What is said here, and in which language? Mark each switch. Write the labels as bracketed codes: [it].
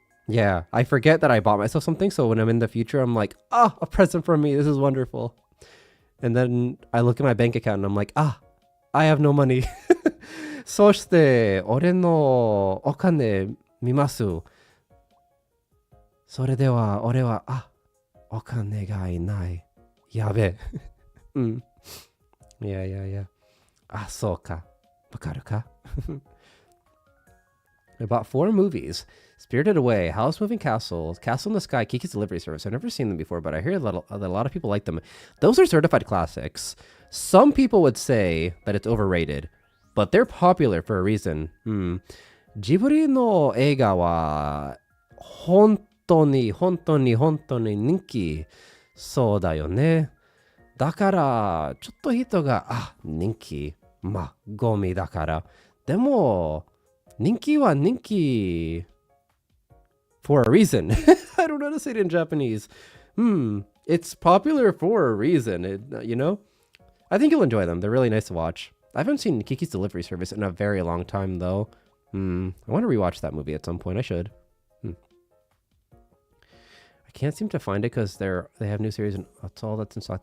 [en] Yeah, I forget that I bought myself something, so when I'm in the future, I'm like, a present for me. This is wonderful. And then I look at my bank account and I'm like, I have no money. [ja] そして、俺のお金見ます。それでは、俺は、お金がいない。やべえ。うん。いやいやいや。そうか。わかるか [en] I bought 4 movies. Spirited Away, House Moving Castle, Castle in the Sky, Kiki's Delivery Service. I've never seen them before, but I hear that a lot of people like them. Those are certified classics. Some people would say that it's overrated, but they're popular for a reason. [ja] ジブリの映画は本当に人気そうだよね。だからちょっと人が人気ゴミだからでも人気は人気 [en] for a reason. I don't know how to say it in Japanese. It's popular for a reason. I think you'll enjoy them. They're really nice to watch. I haven't seen Kiki's Delivery Service in a very long time, though. I want to rewatch that movie at some point. I should. I can't seem to find it because they have new series and that's all that's in stock.